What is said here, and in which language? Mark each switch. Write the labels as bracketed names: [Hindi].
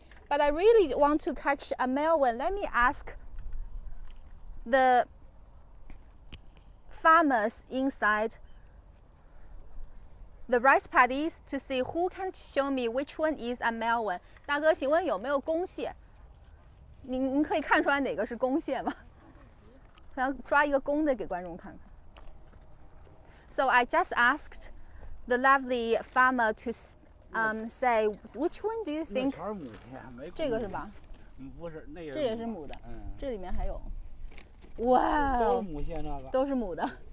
[English] But I really want to catch a male one. Let me ask the farmers inside the rice paddies to see who can show me which one is a male one. [Chinese] 大哥，请问有没有公蟹？您可以看出来哪个是公蟹吗？想抓一个公的给观众看看。 [English] So I just asked the lovely farmer to say which one do you think？ [Chinese] 这个是吧？不是，那这也是母的。这里面还有。哇哦！都是母的。